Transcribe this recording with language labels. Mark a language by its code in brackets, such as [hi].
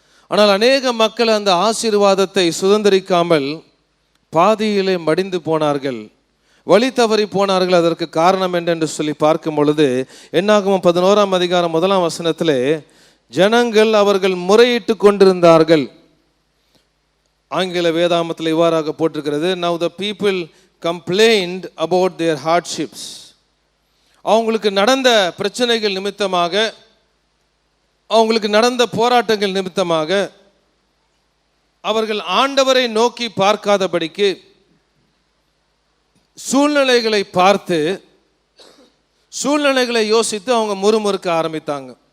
[ta] ஆனால் அநேக மக்கள் அந்த ஆசீர்வாதத்தை சுதந்திரிக்காமல் பாதியிலே மடிந்து போனார்கள், வழி தவறி போனார்கள். அதற்கு காரணம் என்னென்று சொல்லி பார்க்கும் பொழுது என்னாகமம் 11ஆம் அதிகாரம் 1ஆம் வசனத்திலே ஜனங்கள் அவர்கள் முறையிட்டு கொண்டிருந்தார்கள். ஆங்கில வேதாமத்தில் இவ்வாறாக போட்டிருக்கிறது, [en] Now the people complained about their hardships. [ta] அவங்களுக்கு நடந்த பிரச்சனைகள் நிமித்தமாக, அவங்களுக்கு நடந்த போராட்டங்கள் நிமித்தமாக அவர்கள் ஆண்டவரை நோக்கி பார்க்காதபடிக்கு சூழ்நிலைகளை பார்த்து, சூழ்நிலைகளை யோசித்து அவங்க முறுமுறுக்க ஆரம்பித்தாங்க.